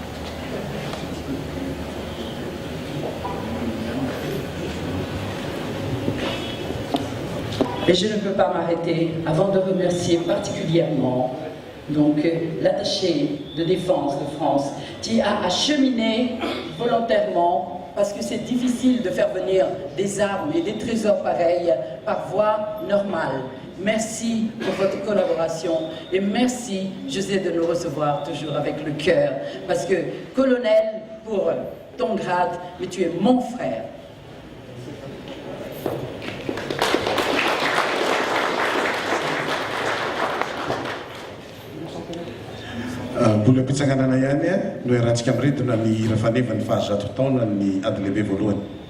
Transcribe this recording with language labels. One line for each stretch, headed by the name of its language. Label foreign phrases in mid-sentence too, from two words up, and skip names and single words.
French: Et je ne peux pas m'arrêter avant de remercier particulièrement donc l'attaché de défense de France qui a acheminé volontairement, parce que c'est difficile de faire venir des armes et des trésors pareils par voie normale. Merci pour votre collaboration et merci, José, de nous recevoir toujours avec le cœur, parce que colonel, pour ton grade, mais tu es mon frère.
Malagasy: Mbola pitsanganana ihany no iarahantsika miridona ny hira faneva ny fahazato taona ny ady lehibe voalohany.